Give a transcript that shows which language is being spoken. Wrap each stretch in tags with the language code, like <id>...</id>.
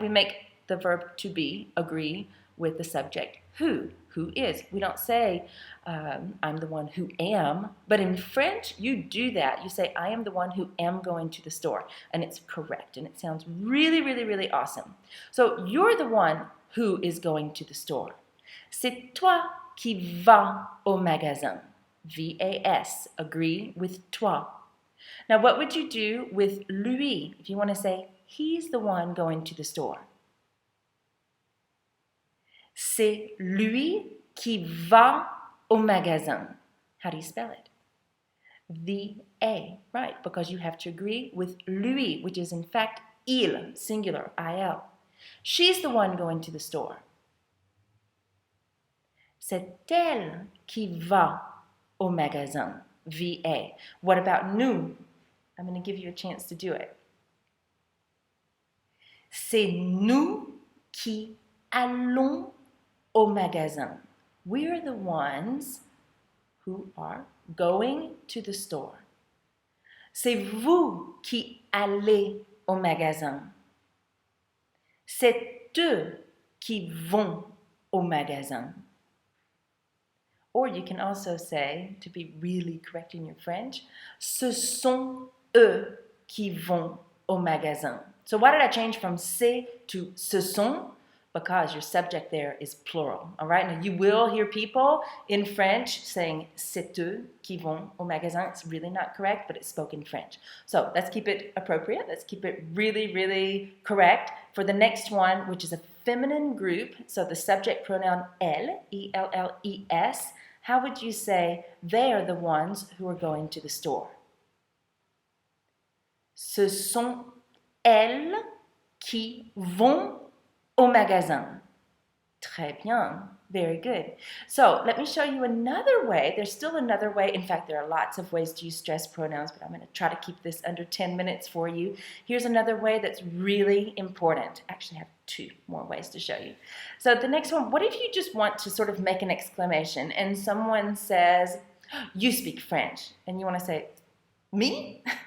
<en>We make the verb to be agree with the subject, who is. We don't say, I'm the one who am, but in French, you do that. You say, I am the one who am going to the store, and it's correct, and it sounds really, really, really awesome. So you're the one who is going to the store.</en> <fr>C'est toi qui vas au magasin.</fr> <en>V-A-S, agree with toi. Now, what would you do with lui if you want to say he's the one going to the store?</en> <fr>C'est lui qui va au magasin.</fr> <en>How do you spell it? V-A, right, because you have to agree with lui, which is in fact il, singular, I-L. She's the one going to the store.</en> <fr>C'est elle qui va au magasin.</fr> <en>V-A. What about nous? I'm going to give you a chance to do it.</en> <fr>C'est nous qui allons au magasin.</fr> <en>We're the ones who are going to the store.</en> <fr>C'est vous qui allez au magasin. C'est eux qui vont au magasin.</fr> <en>Or you can also say, to be really correct in your French,</en> <fr>ce sont eux qui vont au magasin.</fr> <en>So why did I change from c'est to ce sont? Because your subject there is plural, all right? Now you will hear people in French saying</en> <fr>c'est eux qui vont au magasin.</fr> <en>It's really not correct, but it's spoken French. So let's keep it appropriate. Let's keep it really, really correct. For the next one, which is a feminine group, so the subject pronoun Elle, E-L-L-E-S, how would you say they are the ones who are going to the store?</en> <fr>Ce sont elles qui vont au magasin. Très bien.</fr> <en>Very good. So let me show you another way. There's still another way. In fact, there are lots of ways to use stressed pronouns, but I'm going to try to keep this under 10 minutes for you. Here's another way that's really important. Actually, I have 2 more ways to show you. So the next one, what if you just want to sort of make an exclamation and someone says, you speak French, and you want to say, me?</en>